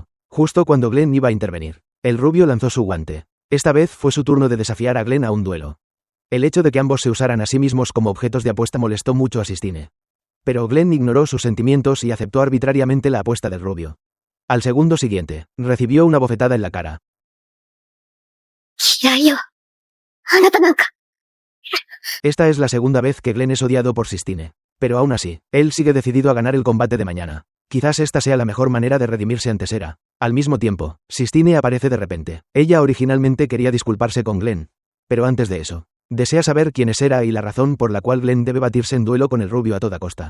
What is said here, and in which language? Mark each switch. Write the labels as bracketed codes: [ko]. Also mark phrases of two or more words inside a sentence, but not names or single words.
[es] Justo cuando Glenn iba a intervenir, el rubio lanzó su guante. Esta vez fue su turno de desafiar a Glenn a un duelo. El hecho de que ambos se usaran a sí mismos como objetos de apuesta molestó mucho a Sistine. Pero Glenn ignoró sus sentimientos y aceptó arbitrariamente la apuesta del rubio. Al segundo siguiente, recibió una bofetada en la cara. [ja] 嫌いよ。あなたなんか。 [es] Esta es la segunda vez que Glenn es odiado por Sistine. Pero aún así, él sigue decidido a ganar el combate de mañana. Quizás esta sea la mejor manera de redimirse ante Sera. Al mismo tiempo, Sistine aparece de repente. Ella originalmente quería disculparse con Glenn. Pero antes de eso, desea saber quién es Sera y la razón por la cual Glenn debe batirse en duelo con el rubio a toda costa.